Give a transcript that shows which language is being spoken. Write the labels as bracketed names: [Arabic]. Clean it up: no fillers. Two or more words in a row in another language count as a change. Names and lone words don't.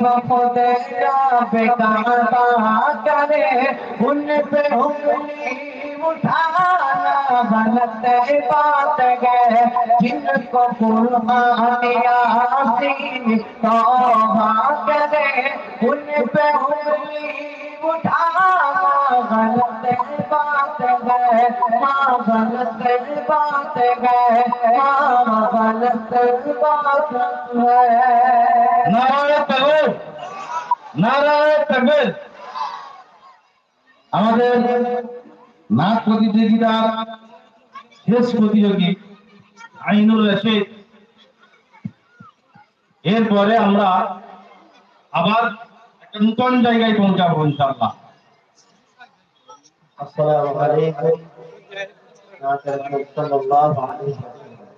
[Urdu] خود رب کعبہ کرے ان پہ انگلی اٹھانا غلط بات ہے، جن کو قرآن یاسین توبہ کرے ان پہ انگلی اٹھانا غلط بات ہے، غلط بات ہے، غلط بات ہے، نعرۂ تکبیر، نعرۂ تکبیر. [Bangla] আমাদের নাচ প্রতিযোগিতার শেষ প্রতিযোগী আইনুর রশিদ, এরপরে আমরা আবার একটা নতুন জায়গায় পৌঁছাবো ইনশাআল্লাহ। [Arabic] السلام علیکم صلی اللہ علیہ وسلم۔